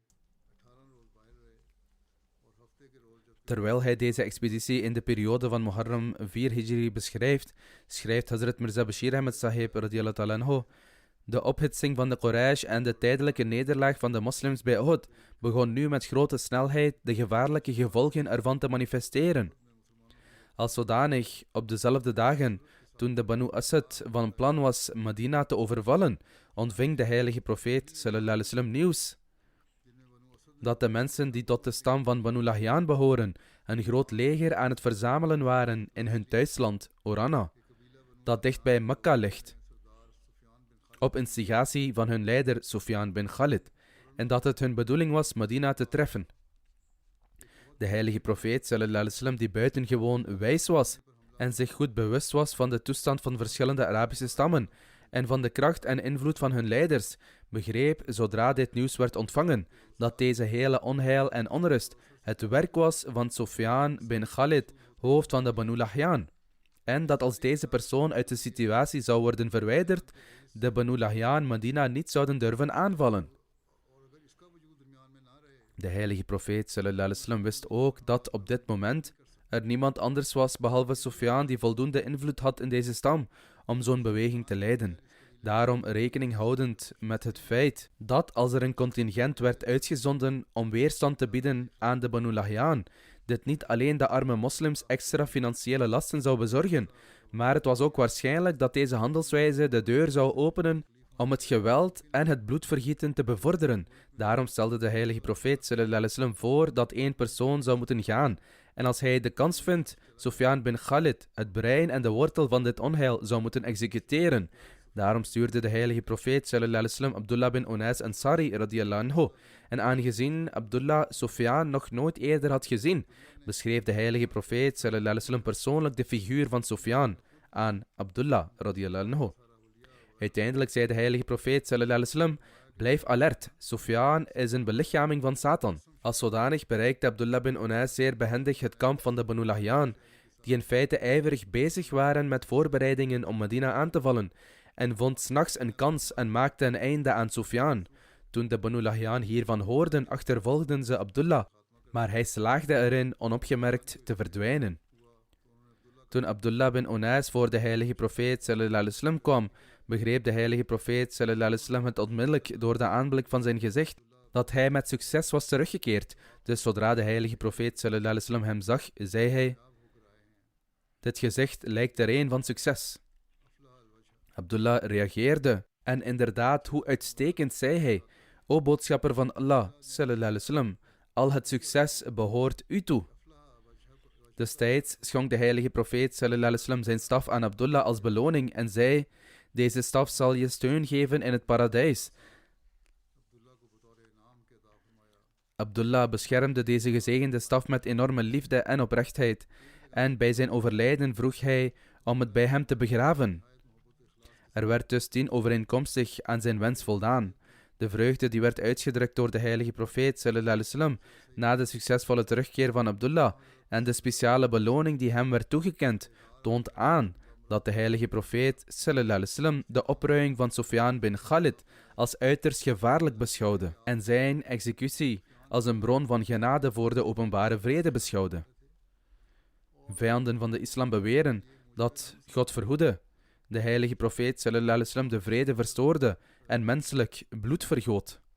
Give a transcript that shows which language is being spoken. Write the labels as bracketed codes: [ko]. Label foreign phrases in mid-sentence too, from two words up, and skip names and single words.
[nl] Terwijl hij deze expeditie in de periode van Muharram 4 Hijri beschrijft, schrijft Hazrat Mirza Bashir Ahmed Sahib [ar] رضي الله تعالى عنه, [nl] de ophitsing van de Quraysh en de tijdelijke nederlaag van de moslims bij Uhud begon nu met grote snelheid de gevaarlijke gevolgen ervan te manifesteren. Als zodanig, op dezelfde dagen, toen de Banu Asad van plan was Medina te overvallen, ontving de heilige profeet [ar] صلى الله عليه وسلم [nl] nieuws dat de mensen die tot de stam van Banu Lahyan behoren, een groot leger aan het verzamelen waren in hun thuisland, Orana, dat dicht bij Mekka ligt, op instigatie van hun leider Sufyan bin Khalid, en dat het hun bedoeling was Medina te treffen. De heilige profeet [ar] صلى الله عليه وسلم, [nl] die buitengewoon wijs was en zich goed bewust was van de toestand van verschillende Arabische stammen en van de kracht en invloed van hun leiders, begreep, zodra dit nieuws werd ontvangen, dat deze hele onheil en onrust het werk was van Sufyan bin Khalid, hoofd van de Banu Lahyan, en dat als deze persoon uit de situatie zou worden verwijderd, de Banu Lahyan Medina niet zouden durven aanvallen. De heilige profeet [ar] صلى الله عليه وسلم [nl] wist ook dat op dit moment er niemand anders was behalve Sufyan die voldoende invloed had in deze stam om zo'n beweging te leiden. Daarom rekening houdend met het feit dat als er een contingent werd uitgezonden om weerstand te bieden aan de Banu Lahyan, dit niet alleen de arme moslims extra financiële lasten zou bezorgen, maar het was ook waarschijnlijk dat deze handelswijze de deur zou openen om het geweld en het bloedvergieten te bevorderen. Daarom stelde de heilige profeet [ar] صلى الله عليه وسلم [nl] voor dat één persoon zou moeten gaan. En als hij de kans vindt, Sufyan bin Khalid, het brein en de wortel van dit onheil, zou moeten executeren. Daarom stuurde de heilige profeet [ar] صلى الله عليه وسلم [nl] Abdullah bin Unais Ansari [ar] رضي الله عنه. [nl] En aangezien Abdullah Sufyan nog nooit eerder had gezien, beschreef de heilige profeet [ar] صلى الله عليه وسلم [nl] persoonlijk de figuur van Sufyan aan Abdullah [ar] رضي الله عنه. [nl] Uiteindelijk zei de heilige profeet [ar] صلى الله عليه وسلم, [nl] blijf alert, Sufyan is een belichaming van Satan. Als zodanig bereikte Abdullah bin Unais zeer behendig het kamp van de Banu Lahyan, die in feite ijverig bezig waren met voorbereidingen om Medina aan te vallen, en vond 's nachts een kans en maakte een einde aan Sufyan. Toen de Banu Lahyan hiervan hoorden, achtervolgden ze Abdullah, maar hij slaagde erin onopgemerkt te verdwijnen. Toen Abdullah bin Unais voor de heilige profeet [ar] صلى الله عليه وسلم [nl] kwam, begreep de heilige profeet [ar] صلى الله عليه وسلم [nl] het onmiddellijk door de aanblik van zijn gezicht dat hij met succes was teruggekeerd. Dus zodra de heilige profeet [ar] صلى الله عليه وسلم [nl] hem zag, zei hij, dit gezicht lijkt er een van succes. Abdullah reageerde en inderdaad, hoe uitstekend zei hij, o boodschapper van Allah [ar] صلى الله عليه وسلم, [nl] al het succes behoort u toe. Destijds schonk de heilige profeet [ar] صلى الله عليه وسلم [nl] zijn staf aan Abdullah als beloning en zei, deze staf zal je steun geven in het paradijs. Abdullah beschermde deze gezegende staf met enorme liefde en oprechtheid en bij zijn overlijden vroeg hij om het bij hem te begraven. Er werd dus overeenkomstig aan zijn wens voldaan. De vreugde die werd uitgedrukt door de heilige profeet [ar] صلى الله عليه وسلم [nl] na de succesvolle terugkeer van Abdullah en de speciale beloning die hem werd toegekend, toont aan dat de heilige profeet [ar] صلى الله عليه وسلم [nl] de opruiing van Sufyan bin Khalid als uiterst gevaarlijk beschouwde en zijn executie als een bron van genade voor de openbare vrede beschouwde. Vijanden van de islam beweren dat, God verhoede, de heilige profeet [ar] صلى الله عليه وسلم [nl] de vrede verstoorde en menselijk bloed vergoot.